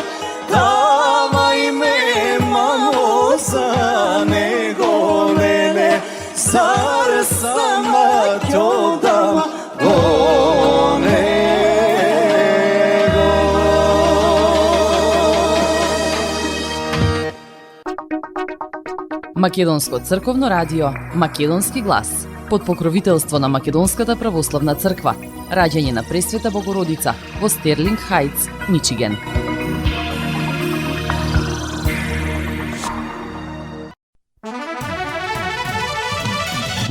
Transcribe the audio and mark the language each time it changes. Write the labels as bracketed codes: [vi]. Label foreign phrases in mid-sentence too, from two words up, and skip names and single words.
[mk] давај ме, мамо, за него леле, зар сама ќу дам по него. Македонско црковно радио, Македонски глас, под покровителство на Македонската православна црква, раѓање на Пресвета Богородица во Стерлинг Хајтс, Мичиген.